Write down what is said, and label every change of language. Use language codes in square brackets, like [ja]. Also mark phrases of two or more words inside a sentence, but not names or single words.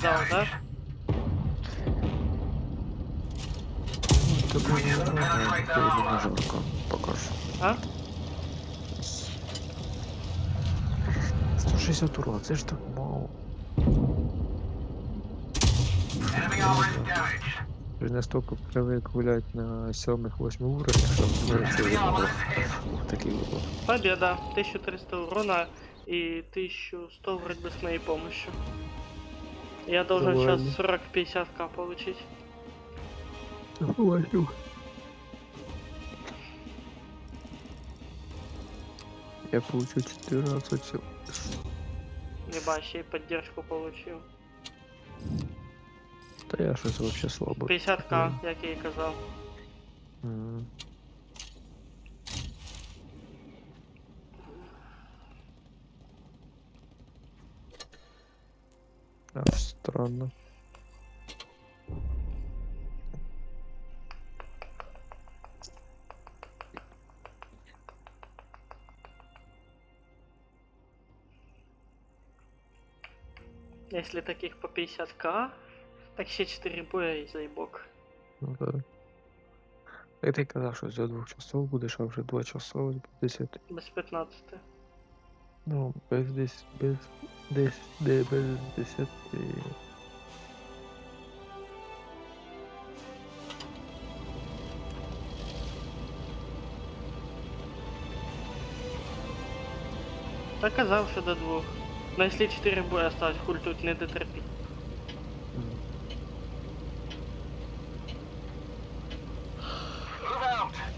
[ru] ждал, да? [en] damaged. [ru] Ну, тебе не на жарко. Покажу. А? [uk] 160 урона, це ж так мало. [en] Enemy armor is damaged. [ru] Я настолько привик гулять на 7-8 уровнях, [uk] що це [en] Enemy [uk] вже [en] armor [uk] було [en] is hit. [uk] такий випадок. [ru] Победа. 1300 урона и 1100 вроде бы с моей помощью. Я должен Давай. сейчас 40-50к получить. Давай. Я получу 14 всего. Ебать, ще й поддержку получил. [uk] Та я щось вообще слабо. 50к, як я і казав. [ru] М. Аж странно. Если таких по 50к, [uk] так ще 4 боя і заебок. [ru] Ну да. [uk] Я ти казав, що за 2 часов будеш, а вже 2 часа ось без 10. [ru] Без 15. Ну, без 10, без 10. [uk] Та казав, що до 2. [ru] Но если 4 боя осталось, хуль тут не дотерпіть. [en] Move out.